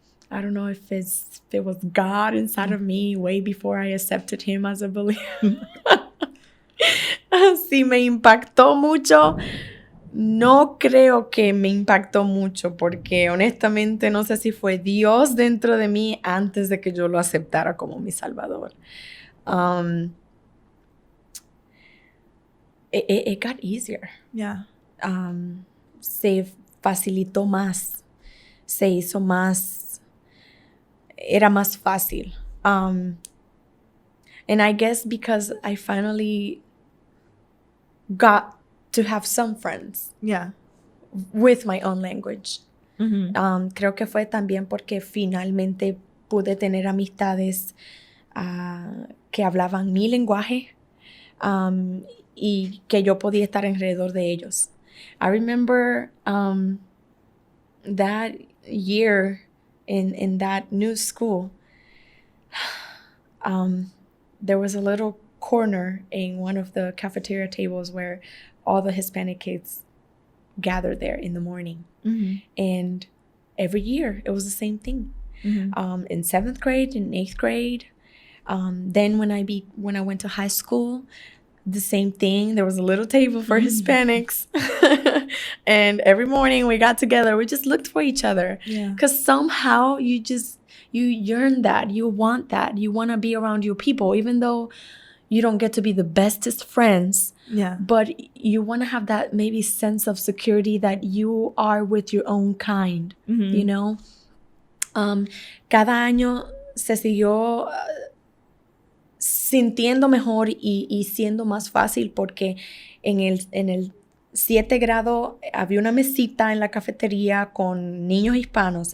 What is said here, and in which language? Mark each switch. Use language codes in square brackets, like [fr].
[en] I don't know if it was God inside of me way before I accepted him as a believer. [es] Si me impactó mucho, no creo que me impactó mucho porque honestamente no sé si fue Dios dentro de mí antes de que yo lo aceptara como mi Salvador. [en] It got easier. Yeah. [es] Se facilitó más, se hizo más, era más fácil. [en] And I guess because I finally got to have some friends. Yeah. With my own language. Mm-hmm. [es] Creo que fue también porque finalmente pude tener amistades que hablaban mi lenguaje y que yo podía estar alrededor de ellos. [en] I remember that year in that new school, there was a little corner in one of the cafeteria tables where all the Hispanic kids gathered there in the morning. Mm-hmm. And every year it was the same thing. Mm-hmm. In 7th grade, in 8th grade. Then when I went to high school, the same thing. There was a little table for Hispanics. And every morning we got together. We just looked for each other. Yeah. Because somehow you yearn that. You want that. You want to be around your people, even though you don't get to be the bestest friends. Yeah. But you want to have that maybe sense of security that you are with your own kind, Mm-hmm. you know? [es] Cada año se siguió sintiendo mejor y siendo más fácil porque en el 7 grado había una mesita en la cafetería con niños hispanos.